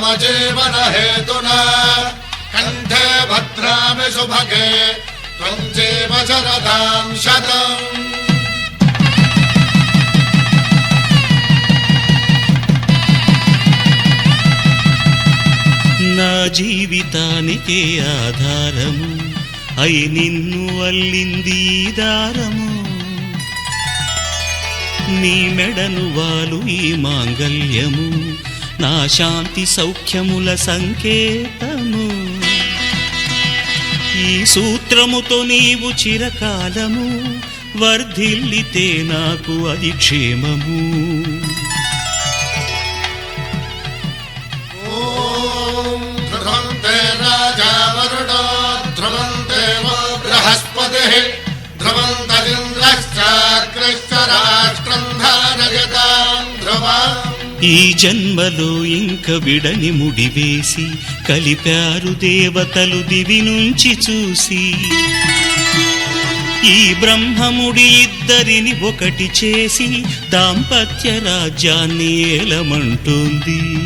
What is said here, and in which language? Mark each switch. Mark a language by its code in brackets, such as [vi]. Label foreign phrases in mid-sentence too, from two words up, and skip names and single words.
[sa] जीवन हेतुना कण्ठे भद्रामि सुभगे त्वं जीव शरदां शतम्. [te] నా జీవితానికే ఆధారము అయి నిన్ను అల్లింది ఈ దారము నీ మెడను వాలు ఈ మాంగల్యము నా శాంతి సౌఖ్యముల సంకేతము ఈ సూత్రముతో నీవు చిరకాలము వర్ధిల్లితే నాకు అది క్షేమము. [sa] ध्रुवन्ते राजा वरुणो ध्रुवन्ते वो बृहस्पतिः ध्रुवन्तरिन्द्रश्चाग्रश्च राष्ट्रं धारयतां ध्रुवम्. [te] ఈ జన్మలో ఇంక విడని ముడివేసి కలిపారు దేవతలు దివి నుంచి చూసి ఈ బ్రహ్మముడి ఇద్దరిని ఒకటి చేసి దాంపత్య రాజ్యాన్ని ఏలమంటుంది.